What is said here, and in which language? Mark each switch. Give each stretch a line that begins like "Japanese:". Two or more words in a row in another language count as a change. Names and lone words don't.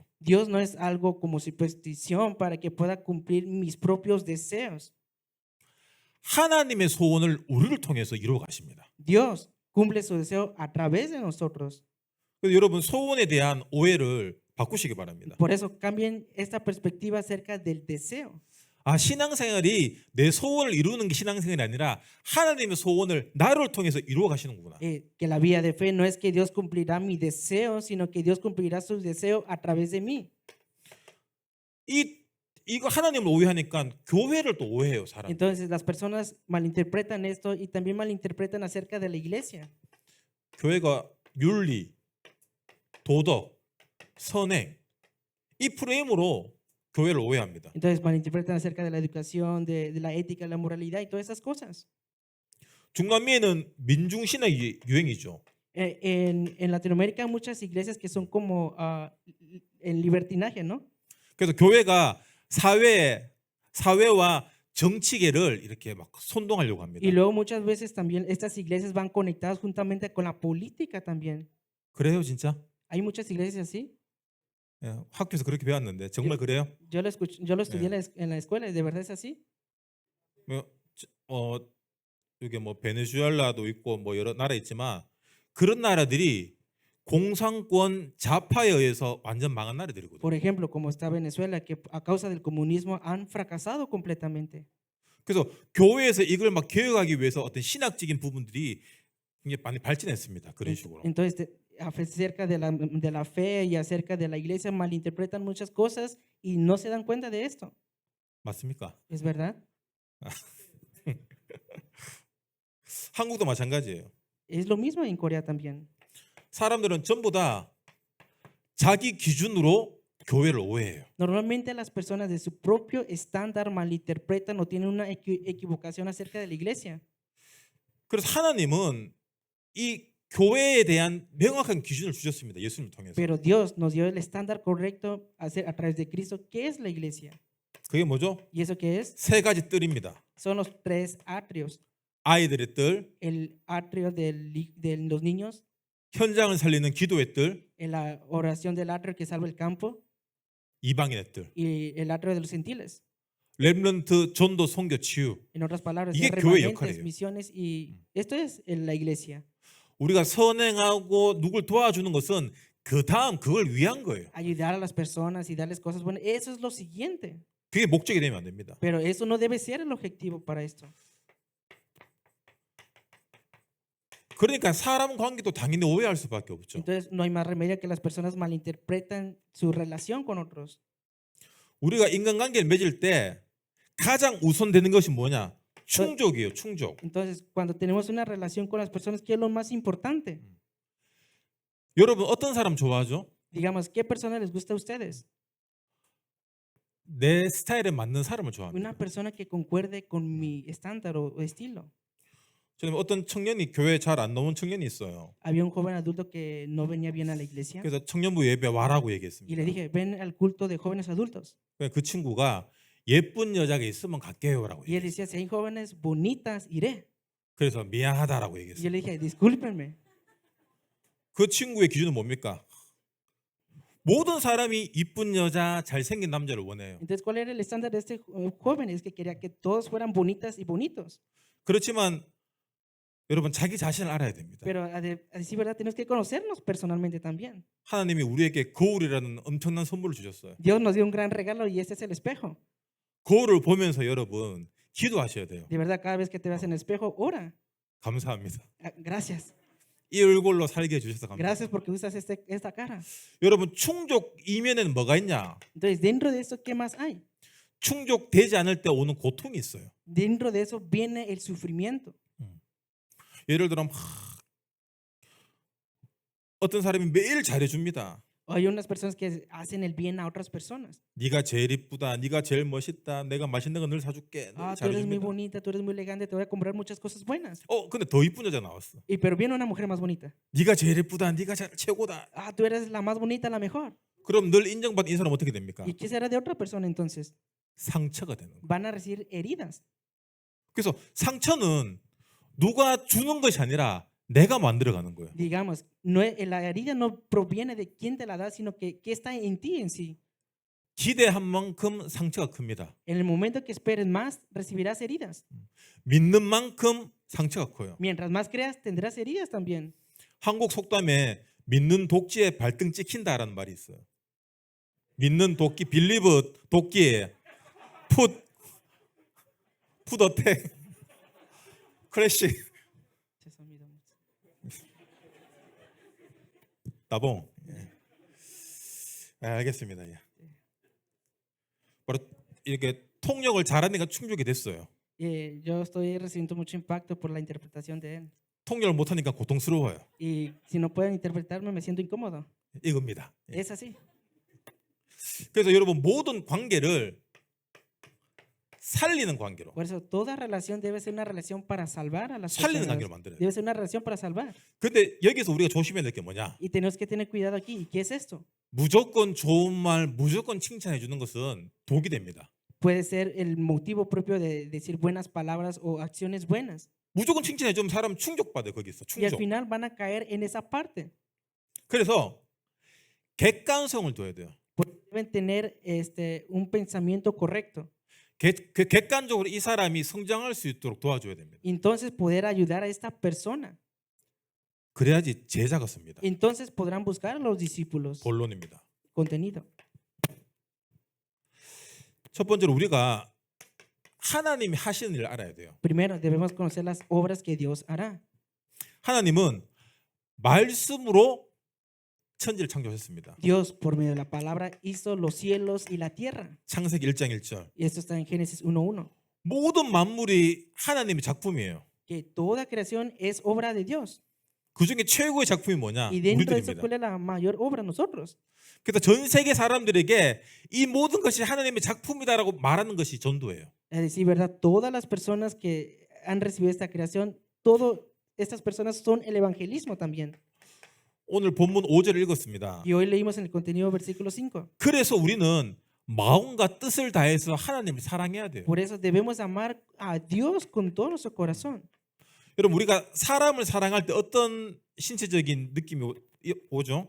Spanish: Dios no es algo como superstición para que pueda cumplir mis propios deseos.
Korean: 하나님의 소원을 우리를 통해서 이루어 가십니다.
Spanish: Dios cumple su deseo a través de nosotros.
Korean: 그래서 여러분 소원에 대한 오해를 바꾸시기 바랍니다.
Spanish: Por eso cambien esta perspectiva acerca del deseo.
Korean: 아, 신앙생활이 내 소원을 이루는 게 신앙생활이 아니라 하나님의 소원을 나를 통해서 이루어 가시는구나.
Spanish: Que la vida de fe no es que Dios cumplirá mi deseo, sino que Dios cumplirá su deseo a través de mí.
Korean: 이거 하나님을 오해하니까 교회를 또 오해해요, 사람.
Spanish: Entonces las personas malinterpretan esto y también malinterpretan acerca de la iglesia.
Korean: 교회가 윤리, 도덕, 선행 이 프레임으로 교회를 오해합니다.
Spanish: Entonces malinterpretan acerca de la educación, de la ética, la moralidad y todas esas cosas.
Korean: 중남미에는 민중 신학이 유행이죠.
Spanish: En Latinoamérica hay muchas iglesias que son como en libertinaje, ¿no?
Korean: 그래서 교회가 사회와 정치계를 이렇게 막 선동하려고 합니다.
Spanish: Y luego muchas veces también estas iglesias van conectadas juntamente con la política también.
Korean: 그래요, 진짜?
Spanish: Hay muchas iglesias así.
Korean: 예, 학교에서 그렇게 배웠는데 정말 그래요?
Spanish: Yo lo estudié en la escuela y de verdad es así.
Korean: 여기 뭐 베네수엘라도 있고 뭐 여러 나라 있지만 그런 나라들이 공산권 좌파에 의해서 완전 망한 나라들이거든요.
Spanish: Por ejemplo, como está Venezuela, que a causa del comunismo han fracasado completamente.
Korean: 그래서 교회에서 이걸 막 개혁하기 위해서 어떤 신학적인 부분들이 굉장히 많이 발전했습니다. 그런 식으로.
Spanish: Entonces, acerca de la fe y acerca de la iglesia malinterpretan muchas cosas y no se dan cuenta de esto.
Korean: 맞습니까?
Spanish: ¿Es verdad?
Korean: 한국도 마찬가지예요.
Spanish: Es lo mismo en Corea también.
Korean: 사람들은 전부 다 자기 기준으로 교회를 오해해요.
Spanish: Normalmente las personas de su propio estándar malinterpretan o tienen una equivocación acerca de la iglesia.
Korean: 그래서 하나님은 이 교회에 대한 명확한 기준을 주셨습니다. 예수님을 통해서.
Spanish: Pero Dios nos dio el estándar correcto a través de Cristo. ¿Qué es la iglesia?
Korean: 그게 뭐죠?
Spanish: ¿Y eso qué es?
Korean: 세 가지 뜰입니다.
Spanish: Son los tres atrios.
Korean: 아이들의 뜰,
Spanish: El atrio de los niños,
Korean: 현장을 살리는 기도의 뜰,
Spanish: la oración del atrio que salva el campo
Korean: 이방인의 뜰.
Spanish: y el atrio de los gentiles.
Korean: 렘넌트 전도 선교 치유.
Spanish: En otras palabras,
Korean: 이게
Spanish: son
Korean: 교회
Spanish: remanentes,
Korean: 역할이에요.
Spanish: misiones y esto es la iglesia.
Korean: 우리가 선행하고 누굴 도와주는 것은 그 다음 그걸 위한 거예요.
Spanish: Ayudar a las personas y darles cosas buenas, eso es lo siguiente.
Korean: 그게 목적이 되면 안 됩니다.
Spanish: Pero eso no debe ser el objetivo para esto.
Korean: 그러니까 사람 관계도 당연히 오해할 수밖에 없죠.
Spanish: Entonces no hay más remedio que las personas malinterpretan su relación con otros.
Korean: 우리가 인간관계를 맺을 때 가장 우선되는 것이 뭐냐? 충족이에요. 충족.
Spanish: Entonces, cuando tenemos una relación con las personas, ¿qué es lo más importante?
Korean: 여러분 어떤 사람 좋아하죠?
Spanish: Digamos, ¿qué persona les gusta a ustedes?
Korean: 내 스타일에 맞는 사람을 좋아합니다.
Spanish: Una persona que concuerde con mi estándar o estilo.
Korean: 저는 어떤 청년이 교회 잘 안 나온 청년이 있어요.
Spanish: Había un joven adulto que no venía bien a la iglesia
Korean: 그래서 청년부 예배 와라고
Spanish: y
Korean: 얘기했습니다.
Spanish: le dije, ven al culto de jóvenes adultos.
Korean: 그 친구가 예쁜 여자가 있으면 갈게요라고
Spanish: Y él
Korean: 얘기했어요.
Spanish: decía, si hay jóvenes bonitas, iré.
Korean: 그래서 미안하다라고
Spanish: Y yo
Korean: 얘기했어요.
Spanish: le dije, discúlpenme.
Korean: 그 친구의 기준은 뭡니까? 모든 사람이 이쁜 여자, 잘생긴 남자를 원해요.
Spanish: Entonces, ¿cuál era el estándar de este joven? Es que quería que todos fueran bonitas y bonitos.
Korean: 그렇지만 여러분 자기 자신을 알아야 됩니다.
Spanish: Pero a decir verdad, tenemos que conocernos personalmente también.
Korean: 하나님이 우리에게 거울이라는 엄청난 선물을 주셨어요.
Spanish: Dios nos dio un gran regalo y este es el espejo.
Korean: 거울을 보면서 여러분 기도하셔야 돼요.
Spanish: De verdad, cada vez que te veas en el espejo, ora.
Korean: 감사합니다.
Spanish: Gracias.
Korean: 이 얼굴로 살게 해주셔서 감사합니다.
Spanish: Gracias porque usas esta cara.
Korean: 여러분 충족 이면에는 뭐가 있냐?
Spanish: Entonces, dentro de eso, ¿qué más hay?
Korean: 충족되지 않을 때 오는 고통이 있어요.
Spanish: Dentro de eso viene el sufrimiento.
Korean: 예를 들어 어떤 사람이 매일 잘해줍니다.
Spanish: Hay unas personas que hacen el bien a otras personas.
Korean: 네가 제일 이쁘다, 네가 제일 멋있다, 내가 맛있는 거 늘 사줄게. 늘
Spanish: Ah, tú eres muy
Korean: 잘해줍니다.
Spanish: bonita, tú eres muy elegante, te voy a comprar muchas cosas buenas.
Korean: 근데 더 이쁜 여자 나왔어.
Spanish: Pero viene una mujer más bonita.
Korean: 네가 제일 이쁘다, 네가 최고다.
Spanish: Ah, tú eres la más bonita, la mejor.
Korean: 그럼 늘 인정받는 이 사람 어떻게 됩니까?
Spanish: ¿Y qué será de otra persona entonces?
Korean: 상처가 되는 거예요.
Spanish: Van a recibir heridas.
Korean: 그래서 상처는 누가 주는 것이 아니라 내가 만들어가는 거예요.
Spanish: Digamos, la herida no proviene de quién te la da, sino que está en ti en sí.
Korean: 기대한 만큼 상처가 큽니다.
Spanish: En el momento que esperes más, recibirás heridas.
Korean: 믿는 만큼 상처가 커요.
Spanish: Mientras más creas, tendrás heridas también.
Korean: 한국 속담에 믿는 독지에 발등 찍힌다라는 말이 있어요. 믿는 도끼, 빌리브 도끼에
English: foot attack crash
Korean: 따봉. 알겠습니다. 예. 바로 이렇게 통역을 잘하니까 충족이 됐어요.
Spanish: Yo estoy recibiendo mucho impacto por la interpretación de él.
Korean: 통역을 못하니까 고통스러워요.
Spanish: Y si no pueden interpretarme, me siento incómodo.
Korean: 이겁니다. 예.
Spanish: Es así.
Korean: 그래서 여러분 모든 관계를 살리는 관계로,
Spanish: Por eso, toda relación debe ser una relación para salvar a las
Korean: 살리는
Spanish: personas.
Korean: 관계로 만들어야 돼요.
Spanish: Debe ser una relación para salvar.
Korean: 근데 여기서 우리가 조심해야 될 게 뭐냐?
Spanish: Y tenemos que tener cuidado aquí. ¿Y qué es esto?
Korean: 무조건 좋은 말, 무조건 칭찬해 주는 것은 독이 됩니다.
Spanish: Puede ser el motivo propio de decir buenas palabras o acciones buenas.
Korean: 무조건 칭찬해 주면 사람 충족받아요. 거기서
Spanish: Y al
Korean: 충족.
Spanish: final van a caer en esa parte.
Korean: 그래서 객관성을 둬야 돼요.
Spanish: Deben tener un pensamiento correcto.
Korean: 객관적으로 이 사람이 성장할 수 있도록 도와줘야 됩니다.
Spanish: Entonces poder ayudar a esta persona.
Korean: 그래야지 제자가 씁니다.
Spanish: Entonces podrán buscar a los discípulos.
Korean: 본론입니다.
Spanish: Contenido.
Korean: 첫 번째로 우리가 하나님이 하시는 일을 알아야 돼요.
Spanish: Primero debemos conocer las obras que Dios hará.
Korean: 하나님은 말씀으로 천지를 창조하셨습니다.
Spanish: Dios por medio de la palabra hizo los cielos y la tierra.
Korean: 창세기 1장 1절.
Spanish: Y esto está en Génesis 1:1.
Korean: 모든 만물이 하나님의 작품이에요.
Spanish: Que toda creación es obra de Dios.
Korean: 그 중에 최고의 작품이 뭐냐?
Spanish: Y dentro de eso,
Korean: 우리들입니다.
Spanish: ¿cuál es la mayor obra? Nosotros.
Korean: 그래서 전 세계 사람들에게 이 모든 것이 하나님의 작품이다라고 말하는 것이 전도예요.
Spanish: Es decir, ¿verdad? Todas las personas que han recibido esta creación, todas estas personas son el evangelismo también.
Korean: 오늘 본문 5절을 읽었습니다.
Spanish: Y hoy leímos en el contenido versículo 5.
Korean: 그래서 우리는 마음과 뜻을 다해서 하나님을 사랑해야 돼요.
Spanish: Por eso debemos amar a Dios con todo nuestro corazón.
Korean: 여러분 우리가 사람을 사랑할 때 어떤 신체적인 느낌이 오죠?